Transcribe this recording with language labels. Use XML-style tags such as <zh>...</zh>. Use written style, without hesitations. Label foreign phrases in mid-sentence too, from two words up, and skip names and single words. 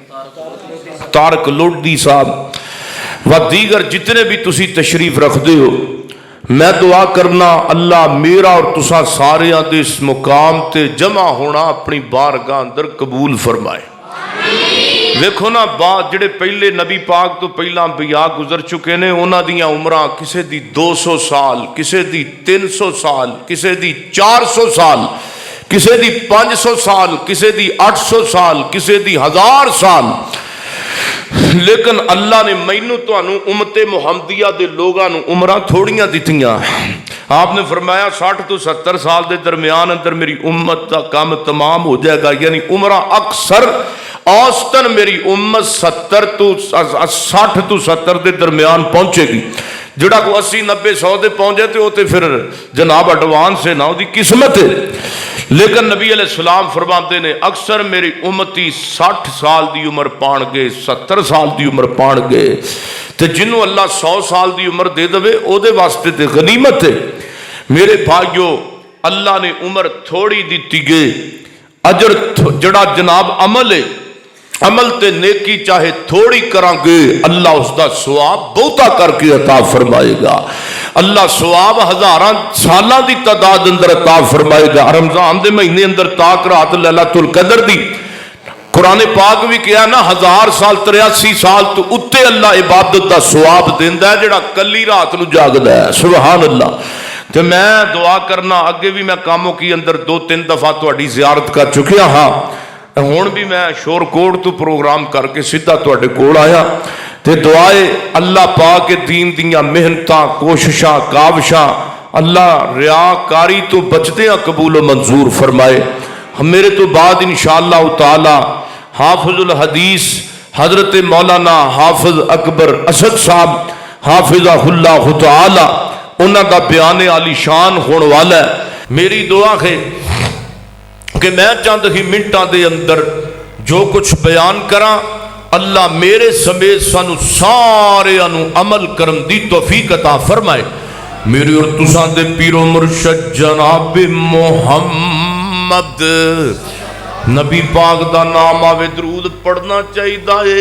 <pa>طارق لوڈی صاحب و دیگر جتنے بھی تسی تشریف رکھتے ہو، میں دعا کرنا اللہ میرا اور تسا سارے دے اس مقام تے جمع ہونا اپنی بارگاہ اندر قبول فرمائے. دیکھو نا بات جڑے پہلے نبی پاک تو پہلا انبیاء گزر چکے نے، انہاں دیاں عمرہ کسے دی 200 سال، کسے دی 300 سال، کسے دی 400 سال، کسے دی 500 سال، کسے دی 800 سال، کسے دی 1000 سال. لیکن اللہ نے مینوں تانوں امت محمدیہ دے لوگاں نوں عمرہ تھوڑیاں دتیاں. آپ نے فرمایا 60 تو 70 سال دے درمیان اندر میری امت دا کام تمام ہو جائے گا، یعنی عمرہ اکثر اوسطاً میری امت 60 تو 70 دے درمیان پہنچے گی. جڑا کو 80 90 100 دے پہنچے تے وہ تے پھر جناب ایڈوانس ہے نا، دی قسمت ہے. لیکن نبی علیہ السلام فرماتے نے اکثر میری امتی 60 سال دی عمر پان گے، 70 سال دی عمر پان گے، تے جنہوں اللہ 100 سال دی عمر دے دوے او دے واسطے تے غنیمت ہے. میرے بھائیو، اللہ نے عمر تھوڑی دیتی گے، اجر جڑا جناب عمل ہے، عمل تے نیکی چاہے تھوڑی کران گے، اللہ اس دا ثواب بہتا کر کے عطا فرمائے گا. اللہ ثواب ہزاراں سالاں دی تعداد اندر عطا فرمائے گا. رمضان دے مہینے اندر تاک رات لیلۃ القدر دی قرآن پاک بھی کیا نا، 1000 سال 83 سال تو اتے اللہ عبادت دا ثواب دیندا ہے جڑا کلی رات نو جاگدا ہے. سبحان اللہ. تے میں دعا کرنا، اگے بھی میں کاموں کی اندر 2-3 دفعہ تہاڈی زیارت کر چکیا ہاں، ہون بھی میں شور کوٹ تو پروگرام کر کے سیدھا تہاڈے کول آیا تے دعائے اللہ پاک دین دیاں محنتاں کوششاں کاوشاں اللہ ریاکاری تو بچدیاں قبول و منظور فرمائے. میرے تو بعد انشاءاللہ تعالی حافظ الحدیث حضرت مولانا حافظ اکبر اسد صاحب حافظہ اللہ تعالی انہاں دا بیان عالی شان ہون والا ہے. میری دعا ہے کہ میں چند ہی منٹاں دے اندر جو کچھ بیان کراں، اللہ میرے سمیت سانو سارے انو عمل کرن دی توفیق عطا فرمائے. میری اور تساں دے پیر و مرشد جناب محمد نبی پاک دا نام آوے درود پڑھنا چاہیے.</pa>